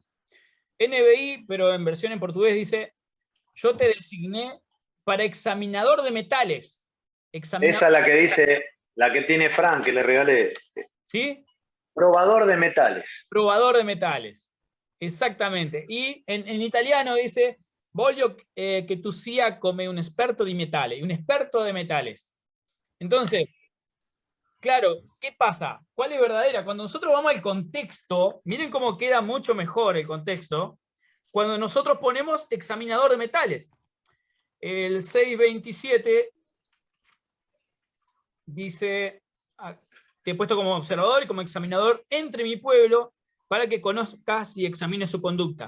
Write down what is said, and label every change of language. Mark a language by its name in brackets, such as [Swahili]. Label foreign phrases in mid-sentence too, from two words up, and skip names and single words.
[Spanish] NBI, pero en versión en portugués dice, yo te designé para examinador de metales. Esa es la que dice, la que tiene Frank, que le regalé. ¿Sí? Probador de metales. Probador de metales. Exactamente. Y en italiano dice, [Italian] voglio que tu sia come un esperto di metale, [Spanish] un experto de metales. Entonces, claro, ¿qué pasa? ¿Cuál es verdadera? Cuando nosotros vamos al contexto, miren cómo queda mucho mejor el contexto, cuando nosotros ponemos examinador de metales. El 627 dice, te he puesto como observador y como examinador entre mi pueblo para que conozcas y examines su conducta.